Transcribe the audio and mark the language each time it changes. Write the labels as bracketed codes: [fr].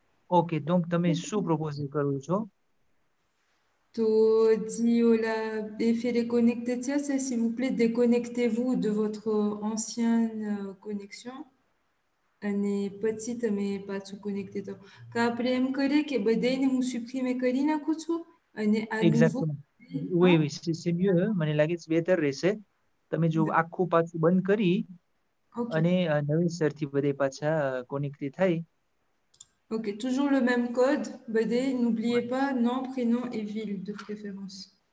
[gu] Okay, donc તમે શું propose કરો છો? [fr] તો dit la BFR connecté, c'est s'il vous plaît, déconnectez-vous de votre ancienne connexion. [gu] અને પછી તમે પાછું કનેક્ટ થાઓ. કે આપણે એમ કરીએ કે બધાને હું supprimer કરી નાખું છું અને આ nouveau [fr] Exactement. Oui, oui, c'est mieux. [gu] મને લાગે છે બેટર રહેશે. તમે જો આખું પાછું બંધ કરી Ok. અને નવેસરથી બધે પાછા connecté થાય. [fr] Ok, toujours le même code. Bedé, n'oubliez pas nom, prénom et ville de préférence.